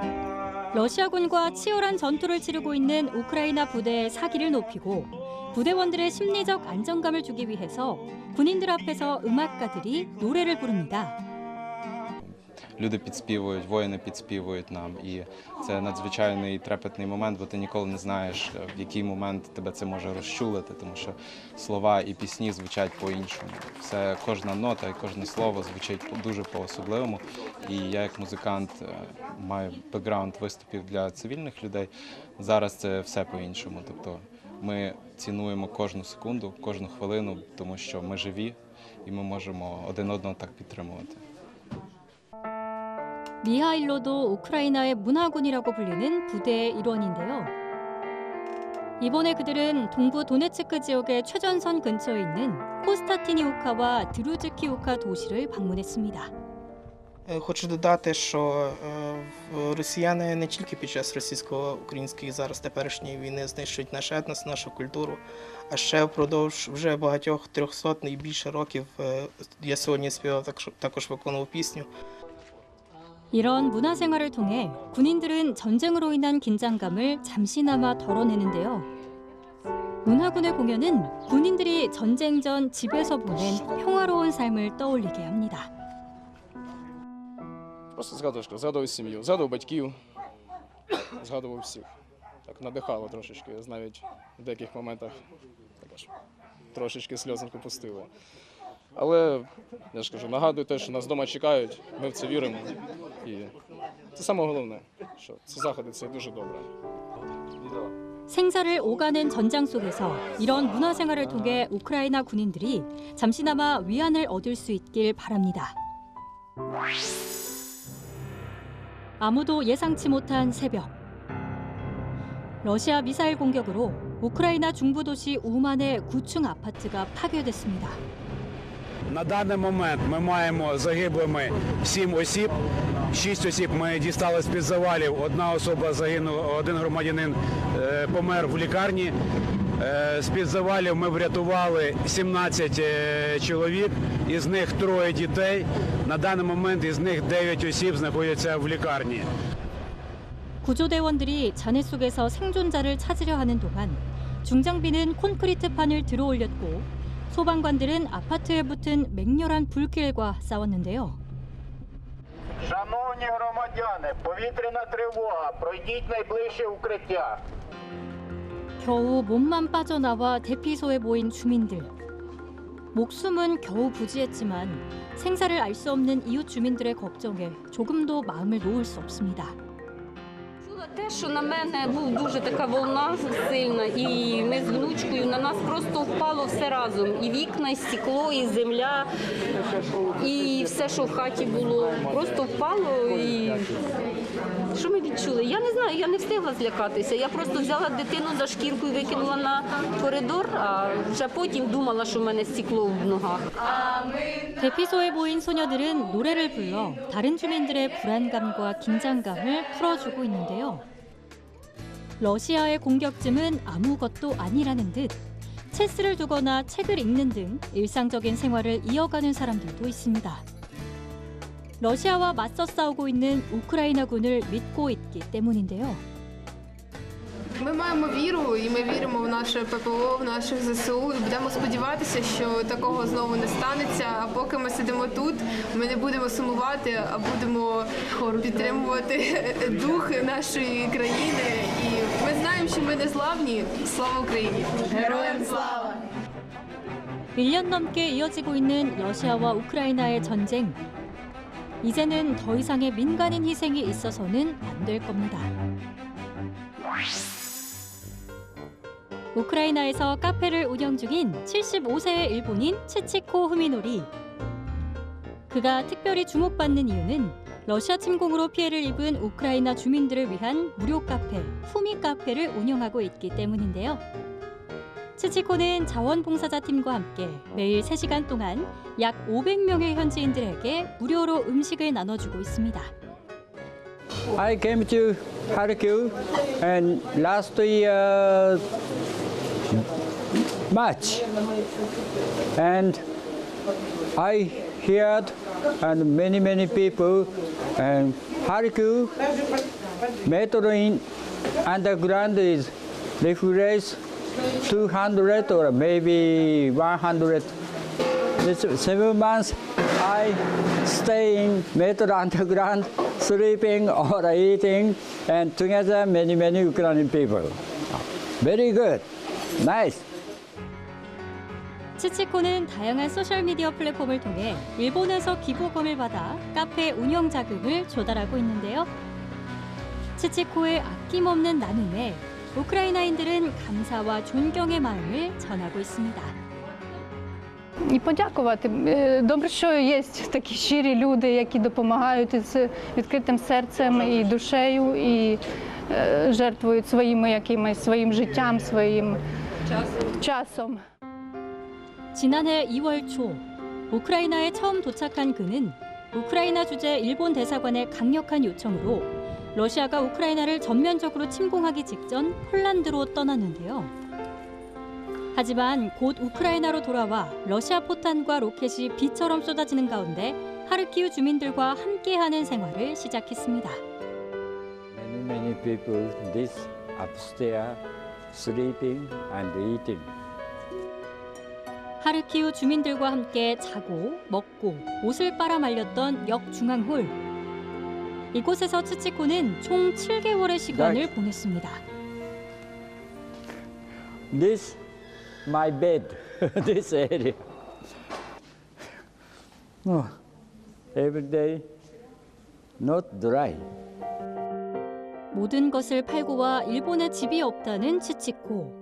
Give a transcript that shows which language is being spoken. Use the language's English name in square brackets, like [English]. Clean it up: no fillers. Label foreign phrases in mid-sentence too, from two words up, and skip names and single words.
[Korean] 러시아군과 치열한 전투를 치르고 있는 우크라이나 부대의 사기를 높이고 부대원들의 심리적 안정감을 주기 위해서 군인들 앞에서 음악가들이 노래를 부릅니다. [Ukrainian] Люди підспівують, воїни підспівують нам, і це надзвичайний трепетний момент, бо ти ніколи не знаєш, в який момент тебе це може розчулити, тому що слова і пісні звучать по-іншому. Це кожна нота і кожне слово звучить дуже по-особливому. І я як музикант маю бекграунд виступів для цивільних людей. Зараз це все по-іншому. Тобто ми цінуємо кожну секунду, кожну хвилину, тому що ми живі і ми можемо один одного так підтримувати. [Korean] 미하일로도 우크라이나의 문화군이라고 불리는 부대의 일원인데요. 이번에 그들은 동부 도네츠크 지역의 최전선 근처에 있는 코스타티니우카와 드루즈키우카 도시를 방문했습니다. [Ukrainian] Хочу додати, що росіяни не тільки під час російсько-української зараз теперішньої війни знищують наш етнос, нашу культуру, а ще впродовж вже багатьох 300 і більше років я сьогодні співав, також виконував пісню. [Korean] 이런 문화생활을 통해 군인들은 전쟁으로 인한 긴장감을 잠시나마 덜어내는데요. 문화군의 공연은 군인들이 전쟁 전 집에서 보낸 평화로운 삶을 떠올리게 합니다. [Ukrainian] Просто згадував сім'ю, згадував батьків, згадував всіх. Так надихало трошечки, навіть в деяких моментах також трошечки сльозинку пустило. Але, я ж кажу, нагадую те, що нас вдома чекають, ми в це віримо. І це саме головне, що ці заходи – це дуже добре. [Korean] 생사를 오가는 전장 속에서 이런 문화생활을 통해 우크라이나 군인들이 잠시나마 위안을 얻을 수 있길 바랍니다. 아무도 예상치 못한 새벽. 러시아 미사일 공격으로 우크라이나 중부 도시 우만의 9층 아파트가 파괴됐습니다. [Ukrainian] На даний момент ми маємо загиблими 7 осіб. 6 осіб ми дістали з-під завалів. Одна особа загинула, один громадянин помер в лікарні. З-під завалів ми врятували 17 чоловік, із них 3 дітей. На даний момент із них 9 осіб знаходяться в лікарні. [Korean] 구조대원들이 잔해 속에서 생존자를 찾으려 하는 동안 중장비는 콘크리트판을 들어올렸고 소방관들은 아파트에 붙은 맹렬한 불길과 싸웠는데요. [Ukrainian] Шановні громадяни, повітряна тривога, пройдіть найближче укриття. [Korean] 겨우 몸만 빠져나와 대피소에 모인 주민들. 목숨은 겨우 부지했지만 생사를 알 수 없는 이웃 주민들의 걱정에 조금도 마음을 놓을 수 없습니다. [Ukrainian] Те, що на мене був дуже така волна сильна, і ми з внучкою, на нас просто впало все разом. І вікна, і стекло, і земля, і все, що в хаті було. Просто впало. І що ми відчули? Я не знаю, я не встигла злякатися. Я просто взяла дитину за шкірку і викинула на коридор, а вже потім думала, що в мене стекло в ногах. [Korean] 대피소에 모인 소녀들은 노래를 불러 다른 주민들의 불안감과 긴장감을 풀어주고 있는데요. 러시아의 공격쯤은 아무것도 아니라는 듯 체스를 두거나 책을 읽는 등 일상적인 생활을 이어가는 사람들도 있습니다. 러시아와 맞서 싸우고 있는 우크라이나군을 믿고 있기 때문인데요. [Ukrainian] Ми маємо віру, і ми віримо в наше ППО, в наших ЗСУ, і будемо сподіватися, що такого знову не станеться. А поки ми сидимо тут, ми не будемо сумувати, а будемо підтримувати дух нашої країни. І ми знаємо, що ми не зламні. Слава Україні! Героям слава! [Korean] 1년 넘게 이어지고 있는 러시아와 우크라이나의 전쟁. 이제는 더 이상의 민간인 희생이 있어서는 안 될 겁니다. 우크라이나에서 카페를 운영 중인 75세의 일본인 치치코 후미노리. 그가 특별히 주목받는 이유는 러시아 침공으로 피해를 입은 우크라이나 주민들을 위한 무료 카페, 후미 카페를 운영하고 있기 때문인데요. 치치코는 자원봉사자 팀과 함께 매일 3시간 동안 약 500명의 현지인들에게 무료로 음식을 나눠주고 있습니다. [English] I came to Kharkiv and last year March, and I heard and many people and Kharkiv metro in underground is refresh 200 or maybe 100. This 7 months I stay in metro underground, sleeping or eating, and together many Ukrainian people. Very good, nice. [Korean] 치치코는 다양한 소셜미디어 플랫폼을 통해 일본에서 기부금을 받아 카페 운영 자금을 조달하고 있는데요. 치치코의 아낌없는 나눔에 우크라이나인들은 감사와 존경의 마음을 전하고 있습니다. [Ukrainian] І подякувати. Добре, що є такі щирі люди, які допомагають з відкритим серцем і душею, і жертвують своїм життям, своїм часом. [Korean] 지난해 2월 초 우크라이나에 처음 도착한 그는 우크라이나 주재 일본 대사관의 강력한 요청으로 러시아가 우크라이나를 전면적으로 침공하기 직전 폴란드로 떠났는데요. 하지만 곧 우크라이나로 돌아와 러시아 포탄과 로켓이 비처럼 쏟아지는 가운데 하르키우 주민들과 함께하는 생활을 시작했습니다. [English] Many people this upstairs sleeping and eating. [Korean] 하르키우 주민들과 함께 자고 먹고 옷을 빨아 말렸던 역 중앙홀. 이곳에서 치치코는 총 7개월의 시간을 보냈습니다. [English] This my bed, this area. Oh, every day not dry. [Korean] 모든 것을 팔고 와 일본에 집이 없다는 치치코.